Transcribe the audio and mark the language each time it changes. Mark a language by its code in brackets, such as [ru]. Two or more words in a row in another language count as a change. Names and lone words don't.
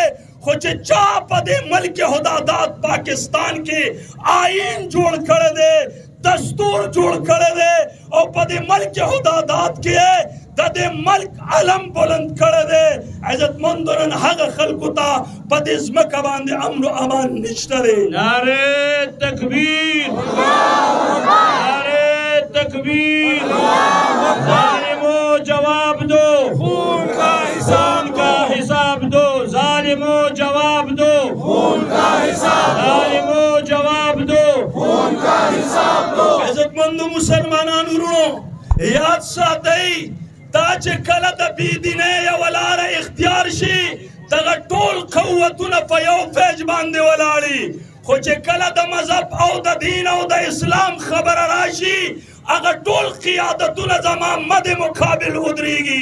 [ps] خو چې چا په دې ملک خداداد پاکستان کې آئین جوړ کړی دی، دستور جوړ کړی دی او په دې ملک خداداد کې د دې ملک علم بلند کړی دی، عزتمندو نن هغه خلکو ته په دې ځمکه باندې امن و امان نشته دی. [ur] نعرې تکبیر، نعرې تکبیر، ظالمو جواب دو، خون کا حساب دو، ظالمو جواب دو، خون کا حساب دو، ظالمو جواب دو، خون کا حساب دو. [ps] عزتمندو مسلمانانو وروڼو یاد ساتئ دا چې کله د بېدینۍ یوه لاره اختیار شي دغه ټول قوتونه په یو فیج باندې ولاړي، خو چې کله د مذهب او د دین او د اسلام خبره راشي هغه ټول قیادتونه زما مد مقابل ودرېږي.